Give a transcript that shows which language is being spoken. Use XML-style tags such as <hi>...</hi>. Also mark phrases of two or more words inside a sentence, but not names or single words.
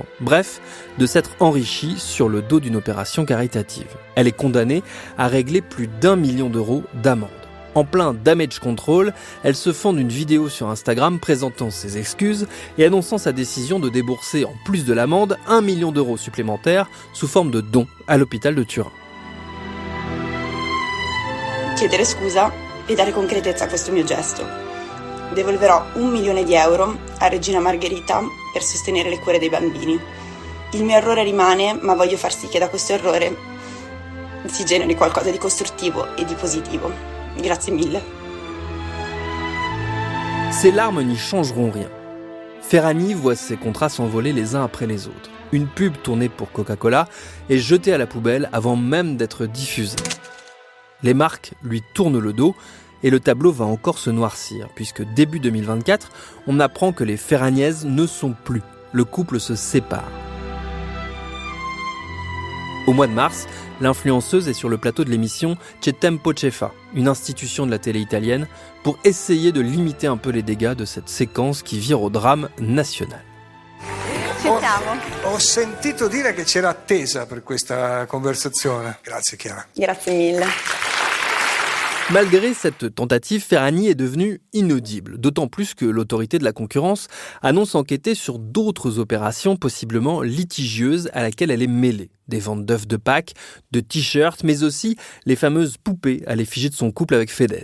<fr>Bref, de s'être enrichie sur le dos d'une opération caritative. Elle est condamnée à régler plus d'1 million d'euros d'amende. En plein</fr> <en>damage control,</en> <fr>elle se fend d'une vidéo sur Instagram présentant ses excuses et annonçant sa décision de débourser, en plus de l'amende, 1 million d'euros supplémentaires sous forme de don à l'hôpital de Turin.</fr> <it>Chiedere scusa e dare concretezza a questo mio gesto. Devolverò 1 milione di euro a Regina Margherita per sostenere le cure dei bambini. Il mio errore rimane, ma voglio far sì che da questo errore si generi qualcosa di costruttivo e di positivo. Grazie mille.</it> <fr>Ces larmes n'y changeront rien. Ferragni voit ses contrats s'envoler les uns après les autres. Une pub tournée pour Coca-Cola est jetée à la poubelle avant même d'être diffusée. Les marques lui tournent le dos et le tableau va encore se noircir, puisque début 2024, on apprend que les Ferragnese ne sont plus. Le couple se sépare. Au mois de mars, l'influenceuse est sur le plateau de l'émission C'è Tempo C'è Fa, une institution de la télé italienne, pour essayer de limiter un peu les dégâts de cette séquence qui vire au drame national.</fr> <it>Ho sentito dire che c'era attesa per questa conversazione. Grazie Chiara. Grazie mille.</it> <fr>Malgré cette tentative, Ferragni est devenue inaudible, d'autant plus que l'autorité de la concurrence annonce enquêter sur d'autres opérations possiblement litigieuses à laquelle elle est mêlée. Des ventes d'œufs de Pâques, de t-shirts, mais aussi les fameuses poupées à l'effigie de son couple avec Fedez.</fr>